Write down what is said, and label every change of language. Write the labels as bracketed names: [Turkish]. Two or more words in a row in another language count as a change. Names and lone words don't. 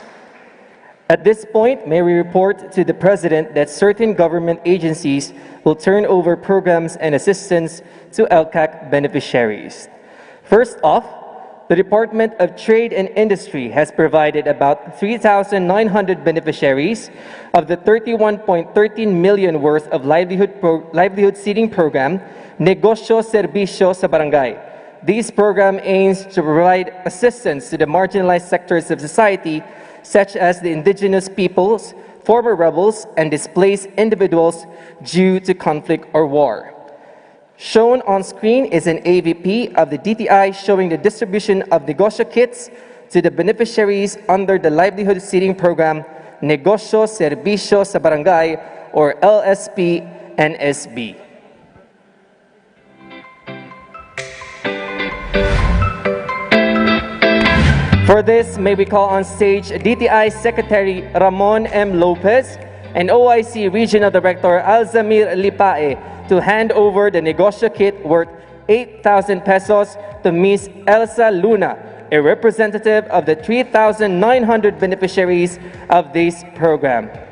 [English] At this point, may we report to the President that certain government agencies will turn over programs and assistance to ELCAC beneficiaries. First off, the Department of Trade and Industry has provided about 3,900 beneficiaries of the 31.13 million worth of livelihood seeding program, Negosyo Serbisyo sa Barangay. This program aims to provide assistance to the marginalized sectors of society, such as the indigenous peoples, former rebels, and displaced individuals due to conflict or war. Shown on screen is an AVP of the DTI showing the distribution of negosyo kits to the beneficiaries under the livelihood seeding program, Negosyo Serbisyo sa Barangay, or LSP-NSB. For this, may we call on stage DTI Secretary Ramon M. Lopez and OIC Regional Director Alzamir Lipae to hand over the negosyo kit worth 8,000 pesos to Ms. Elsa Luna, a representative of the 3,900 beneficiaries of this program.